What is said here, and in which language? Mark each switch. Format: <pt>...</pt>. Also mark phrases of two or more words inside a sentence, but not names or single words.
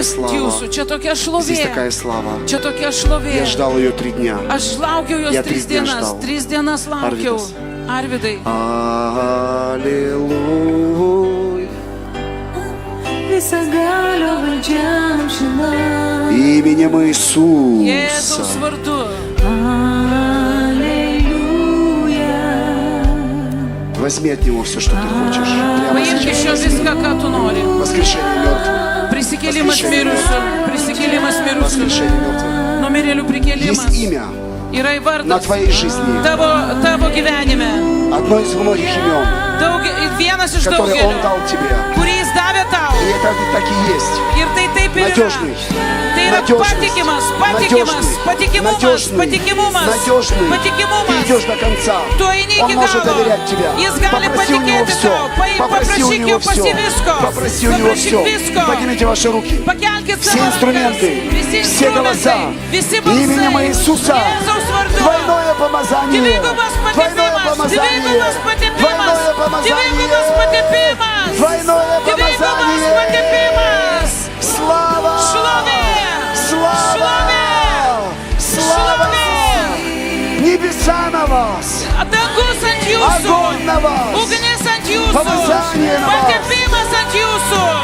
<lt>nukris</lt> <ru>slava.</ru> <lt>jūsų. Čia tokia</lt> <ru>Здесь такая</ru> <lt>šlovė.</lt> <ru>слава.</ru> <lt>Čia tokia šlovė.</lt> <ru>Я ждал ее 3 дня.</ru> <lt>Aš laukiau jos</lt> <ru>Я 3 3 дня</ru> <lt>dienas.</lt> <ru>ždau.</ru> <lt>3 dienas laukiau. Arvidai.</lt> <ru>Аллилуйя.</ru> <lt>Visagalio valdžia amžina.</lt> <ru>Именем</ru> <lt>Jėzaus</lt> <ru>Иисуса.</ru> <lt>vardu.</lt> <ru>Аллилуйя. Возьми от него все, что ты хочешь. Прямо</ru> <lt>Paimk iš jo</lt> <ru>сейчас.</ru> <lt>viską, ką tu nori.</lt> <ru>Воскрешение мертвых.</ru> <lt>Prisikėlimas mirusių. Prisikėlimas mirusių.</lt> <ru>Воскрешение мертвых.</ru> <lt>Numirėlių</lt> <ru>Есть</ru> <lt>prikėlimas.</lt> <ru>имя</ru> <lt>Yra</lt> <ru>на</ru> <lt>įvardas</lt> <ru>твоей жизни.</ru> <lt>tavo gyvenime.</lt> <ru>Одно из многих имен,</ru> <lt>Vienas iš</lt> <ru>которое Он</ru> <lt>daugelio,</lt> <ru>дал тебе.</ru> <lt>kurį jis davė tau.</lt> <ru>И это так и есть.</ru> <lt>Ir tai taip ir yra.</lt> <ru>Надежный.</ru> <lt>Tai yra patikimas, patikimas, patikimumas, patikimumas,</lt> <ru>Надежный. Ты</ru> <lt>patikimumas.</lt> <ru>идешь до конца.</ru> <lt>Tu eini</lt> <ru>Он</ru> <lt>iki</lt> <ru>может</ru> <lt>galo.</lt> <ru>доверять тебя.</ru> <lt>Jis gali</lt> <ru>Попроси у него</ru> <lt>patikėti</lt> <ru>все.</ru> <lt>tau.</lt> <ru>Попроси у</ru> <lt>Paprašyk</lt> <ru>него</ru> <lt>jo pasi</lt> <ru>все.</ru> <lt>visko.</lt> <ru>Попроси у него</ru> <lt>Paprašyk</lt> <ru>все.</ru> <lt>visko.</lt> <ru>Поднимите ваши руки.</ru> <lt>Pakelkit</lt> <ru>Все</ru> <lt>savo rankas.</lt> <ru>инструменты,</ru> <lt>Visi</lt> <ru>все голоса.</ru> <lt>instrumentai, visi</lt> <ru>Именем</ru> <lt>balsai.</lt> <ru>Иисуса.</ru> <lt>Jėzaus vardu.</lt> <ru>Двойное помазание.</ru> <lt>Dvigubas</lt> <ru>Двойное</ru> <lt>patepimas,</lt> <ru>помазание.</ru> <lt>dvigubas patepimas,</lt> <ru>Двойное</ru> <lt>dvigubas</lt> <ru>помазание.</ru> <lt>patepimas,</lt> <ru>Двойное</ru> <lt>dvigubas</lt> <ru>помазание.</ru> <lt>patepimas.</lt> <ru>Слава!</ru> <lt>Šlovė,</lt> <ru>Слава! Слава!</ru> <lt>šlovė.</lt> <ru>Небеса на вас!</ru> <lt>Dangus ant jūsų,</lt> <ru>Огонь на вас!</ru> <lt>ugnis ant jūsų,</lt> <ru>Помазание на вас!</ru> <lt>patepimas ant jūsų.</lt>